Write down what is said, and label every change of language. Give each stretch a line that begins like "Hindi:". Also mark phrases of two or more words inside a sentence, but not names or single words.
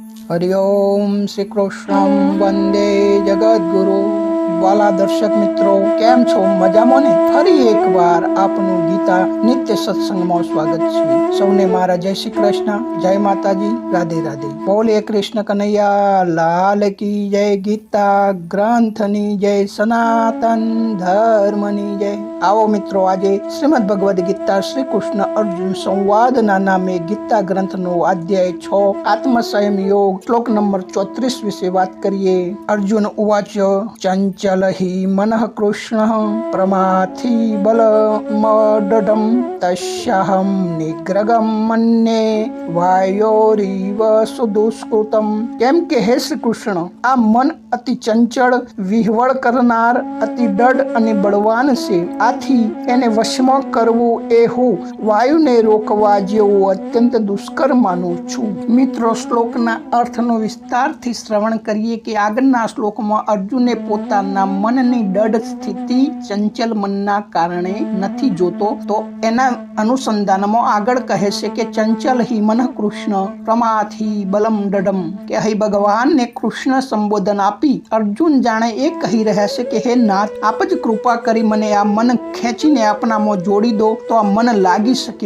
Gujarati: હરિઓમ શ્રી કૃષ્ણ વંદે જગદગુરુ। વાલા દર્શક મિત્રો, કેમ છો? મજામાં ને? ફરી એકવાર આપનું ગીતા નિત્ય સત્સંગમાં સ્વાગત છે। સૌને મારા જય શ્રી કૃષ્ણ, જય માતાજી, રાધે રાધે। બોલે કૃષ્ણ કનૈયા લાલ
Hindi: की जय,
Gujarati: ગીતા ગ્રંથની જય, સનાતન ધર્મની જય।
Hindi: आओ मित्रों,
Gujarati: આજે શ્રીમદ ભગવદ ગીતા શ્રી કૃષ્ણ અર્જુન સંવાદના નામે ગીતા ગ્રંથનો અધ્યાય 6 આત્મસંયમ યોગ શ્લોક નંબર 34 વિશે વાત કરીએ।
Sanskrit: अर्जुन उवाच चंचल हि मनः कृष्णः प्रमाथि बलमदढं तस्याहं निग्रहं मन्ये वायोरिव सुदुष्कृतम्।
Gujarati: કેમ કે હે શ્રી કૃષ્ણ, આ મન અતિ ચંચળ, વિહવળ કરનાર, અતિ દઢ અને બળવાન છે। આથી એને વશમાં કરવું એ હું વાયુને રોકવા જેવું અત્યંત દુષ્કર માનું છું। મિત્રો, શ્લોકના અર્થનો વિસ્તારથી શ્રવણ કરીએ કે આગળના શ્લોકમાં અર્જુને પોતાના મનની દઢ સ્થિતિ ચંચલ મનના કારણે નથી જોતો, તો એના અનુસંધાનમાં આગળ કહે છે કે
Sanskrit: चंचल हि मन कृष्ण प्रमाथी बलम दढम,
Gujarati: કે હે ભગવાનને કૃષ્ણ સંબોધન આપી અર્જુન જાણે એ કહી રહ્યા છે કે હે નાથ, આપ જ કૃપા કરી મને આ મન ખેંચીને આપનામાં જોડી દો તો આ મન લાગી શકે।